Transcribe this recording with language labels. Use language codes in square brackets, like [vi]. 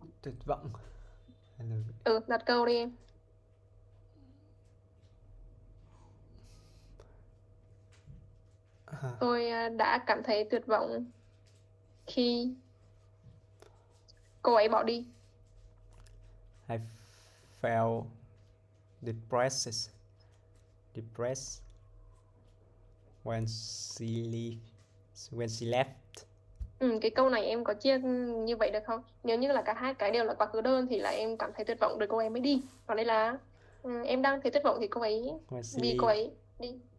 [vi] Tuyệt vọng. Đặt câu đi em. Tôi đã cảm thấy tuyệt vọng khi cô ấy bỏ đi. [en] I felt depressed when she left. [vi] Cái câu này em có chia như vậy được không? Nếu như là cả hai cái đều là quá khứ đơn thì là em cảm thấy tuyệt vọng rồi cô ấy mới đi. Còn đây là em đang thấy tuyệt vọng thì cô ấy vì cô ấy đi.